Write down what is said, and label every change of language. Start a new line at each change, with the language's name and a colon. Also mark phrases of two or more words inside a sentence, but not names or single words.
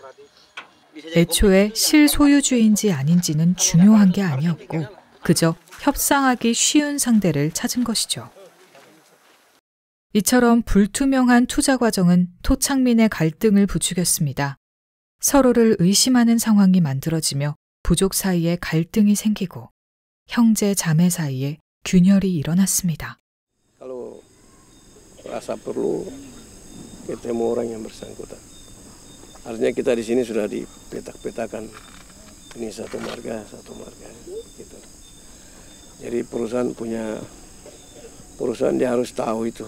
Korean: 애초에 실소유주인지 아닌지는 중요한 게 아니었고 그저 협상하기 쉬운 상대를 찾은 것이죠. 이처럼 불투명한 투자 과정은 토착민의 갈등을 부추겼습니다. 서로를 의심하는 상황이 만들어지며 부족 사이에 갈등이 생기고 형제 자매 사이에 균열이 일어났습니다.
Indonesian: Kalau rasa perlu ketemu orang yang bersangkutan. Artinya kita di sini sudah dipetak-petakan ini satu marga gitu. Jadi perusahaan dia harus tahu itu.